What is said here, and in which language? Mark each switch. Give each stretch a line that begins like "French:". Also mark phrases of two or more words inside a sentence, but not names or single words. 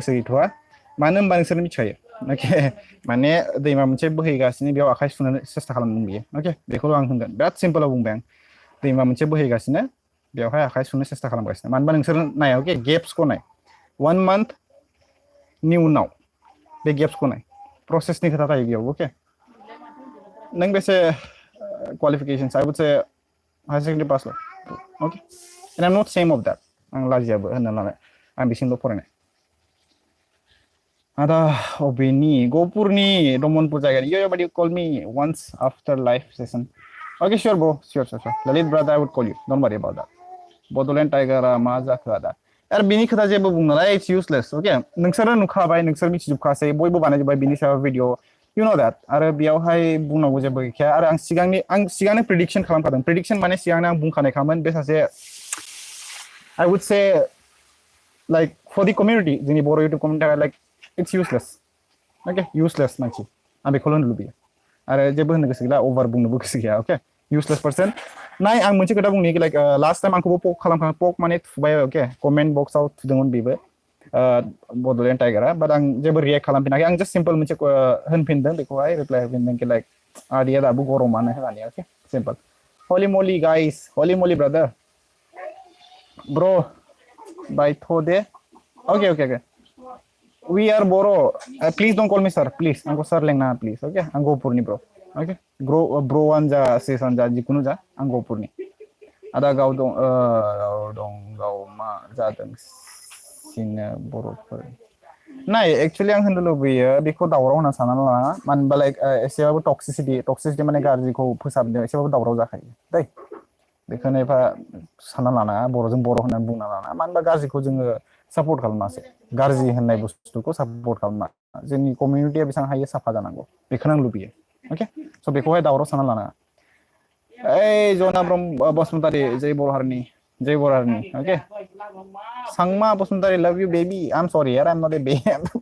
Bodo: गोसो गैथ'आ मानो होनबा नोंसोर मिथिखायो Okay, माने दैमा मोनसे बोहैगासिनो बेयाव आखाइ सुनो सेस्था खालामदों बियो okay बेखौल' आं होनगोन बिराद सिम्पोलाव बुंबाय आं दैमा मोनसे बोहैगासिनो बेवहाय आखाइ सुनो सेस्था खालामगासिनो मानो होनबा नोंसोर नाय okay गेप्सखौ नाय 1 month नि उनाव बे गेप्सखौ नाय प्रसेसनि खोथा थायो बेयाव okay नों बेसे
English: qualifications I would say higher secondary pass okay and I'm not ashamed of that
Bodo: आं लाजियाबो होनना लानाय आं बिसिमल' फरायनाय Ada obini gopurni domonpur jaga yo
English: but you call me once after live session okay sure bro sure Lalit
Bodo: brother I would call you don't worry about that
English: Bodoland tiger
Bodo: ma जाखो आदा यार बिनि खोथा जेबो बुंनो नाला
English: it's useless okay
Bodo: नोंसोरो नुखाबाय नोंसोर मिथिजोबखासै बयबो बानायजोबबाय बिनि सायाव भिडिअ
English: you know that
Bodo: आरो बेयावहाय बुंनांगौ जेबो गैखाया आरो आं सिगांनो प्रेडिक्शन खालामखादों प्रेडिक्शन माने सिगांनो आं बुंखानायखामोन बे सासे
English: I would say like for the community
Bodo: जोंनि बर'
English: YouTube community like it's useless okay useless
Bodo: मानसि आं बेखौल' होननो लुबैयो आरो जेबो होननो गोसो गैला अभार बुंनोबो गोसो गैया okay
English: useless person
Bodo: नाय आं मोनसे खोथा बुंनि
English: like last time
Bodo: आंखौबो पक खालामखां पक माने थुबाय okay
English: comment box
Bodo: थुदोंमोन बेबो बड'लेण्ड टाइगारा बाट आं जेबो रियेक्ट खालामफिनाखै आं
English: just simple
Bodo: मोनसे होनफिनदों बेखौहाय रिप्लाइ होफिनदों कि लाइक आदिया दाबो गरमानो होननानै
English: okay simple holy moly guys holy moly brother bro
Bodo: बायथ' दे
English: okay we are Boro please don't call me sir please
Bodo: आंखौ sir लेंना please okay आं गहपुरनि bro okay bro आनजा sis आनजा जिखुनु जा आं गहपुरनि आदा गाव दं गाव मा जादों सिनो बर'फोर नाय एक्चुअली आं होननो लुबैयो बेखौ दावराव होनना सानना लाना मानो होनबा लाइक एसेबाबो टक्सिसिटि माने गाज्रिखौ फोसाबनो एसेबाबो दावराव जाखायो दै बेखौनो एफा सानना लानाङा बर'जों बर' होननानै बुंना लानाङा मानो होनबा गाज्रिखौ जोङो सापर्ट खालामासै गाज्रि होननाय बुस्थुखौ सापर्ट खालामा जोंनि कमिउनिटिया बेसेबां हायो साफा जानांगौ बेखौनो आं लुबैयो अके स' बेखौहाय दावराव सानना लानाङा ओइ जना ब्रह्म बसुमतारी जय बर' हारिनि अके सांमा बसुमतारी
English: love you baby I am sorry yaar I am not a baby